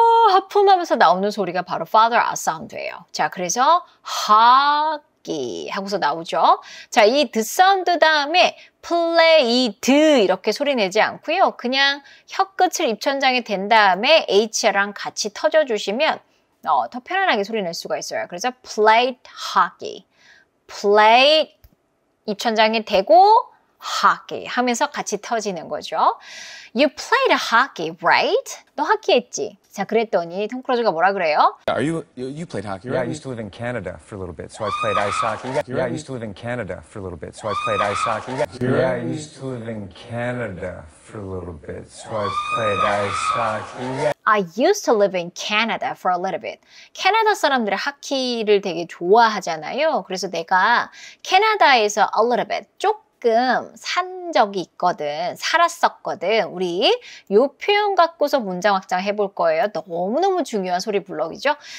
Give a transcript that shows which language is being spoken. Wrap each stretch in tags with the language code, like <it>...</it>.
<ko>하품하면서 나오는 소리가 바로 father 사운드예요. 자, 그래서 hockey 하고서 나오죠. 자, 이 the 사운드 다음에 played 이렇게 소리 내지 않고요. 그냥 혀끝을 입천장에 댄 다음에 h랑 같이 터져주시면 더 편안하게 소리 낼 수가 있어요.</ko> <en>그래서 played hockey.</en> <ko>played 입천장에 대고 hockey 하면서 같이 터지는 거죠.</ko> <en>You played hockey, right?</en> <ko>너 하키 했지? 자, 그랬더니 톰 크루즈가 뭐라 그래요?</ko> <en>You played hockey, Yeah, I right? used to live in Canada for a little bit, so I played ice hockey. Yeah, I used to live in Canada for a little bit, so I played ice hockey. Yeah, I used to live in Canada for a little bit, so I played ice hockey. I used to live in Canada for a little bit.</en> <ko>캐나다 사람들이 하키를 되게 좋아하잖아요. 그래서 내가 캐나다에서</ko> <en>a little bit,</en> <ko>가끔 산 적이 있거든, 살았었거든. 우리 요 표현 갖고서 문장 확장 해볼 거예요. 너무너무 중요한 소리 블럭이죠.</ko>